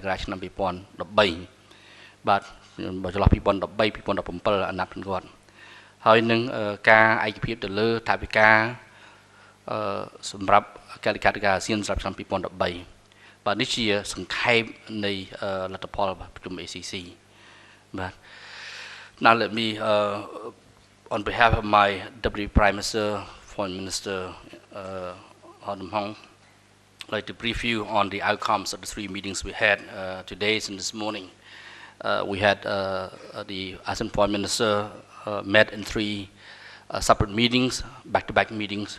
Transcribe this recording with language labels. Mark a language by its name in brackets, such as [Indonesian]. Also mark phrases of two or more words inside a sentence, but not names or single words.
[Khmer] រាឆ្នាំ2013បាទចន្លោះ2013 2017អាណត្តិគាត់ហើយនឹងការឯកភាពទៅលើ ថវិកាសម្រាប់អគ្គលេខាធិការអាស៊ានសម្រាប់ឆ្នាំ2013បាទនេះជាសង្ខេបនៃលទ្ធផលប្រជុំ ACC បាទ [English] Now let me on behalf of my Deputy Prime Minister, Foreign Minister Houn, like to brief you on the outcomes of the 3 meetings we had today and this morning. We had the ASEAN Foreign Minister met in 3 separate meetings, back-to-back meetings.